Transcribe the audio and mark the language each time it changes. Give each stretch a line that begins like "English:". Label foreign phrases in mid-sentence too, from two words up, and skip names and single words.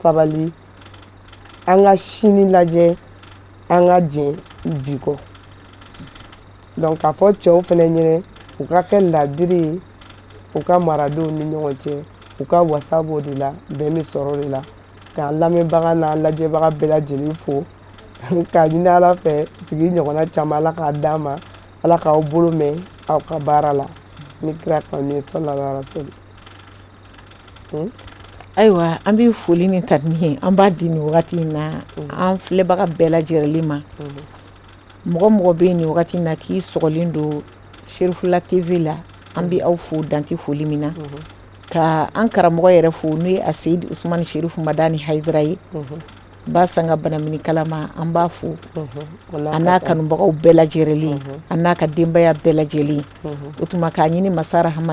Bambara: sabali an ka sini lajɛ an ka jɛn bi kɔ donc k'a fɔ cɛw fɛnɛ ɲinɛ u ka kɛ ladiri ye u ka maradenw ni ɲɔgɔn cɛ u ka wasa b'o de la bɛn bɛ sɔrɔ o de la k'an lamɛnbaga n'an lajɛbaga bɛɛ lajɛlen fo k'a ɲini ala fɛ sigi ɲɔgɔnna caman ala k'a d'an ma ala k'aw bolo mɛn aw ka baara la ni kira kanu ye
Arabic: صلى الله عليه وسلم.
Bambara: Ayiwa an bɛ foli ni tani ye an b'a di nin wagati in na an filɛbaga bɛɛ lajɛlen ma mɔgɔ mɔgɔ bɛ nin wagati in na k'i sɔgɔlen don Cherifla TV la an bɛ aw fo dante foli min na ka an karamɔgɔ yɛrɛ fo n'o ye a Seyid Usmani Sherifu Madani Hayidara ye ba sanga banamini kalama an b'a fo a n'a kanubagaw bɛɛ lajɛlen a n'a ka denbaya bɛɛ lajɛlen o tuma k'a ɲini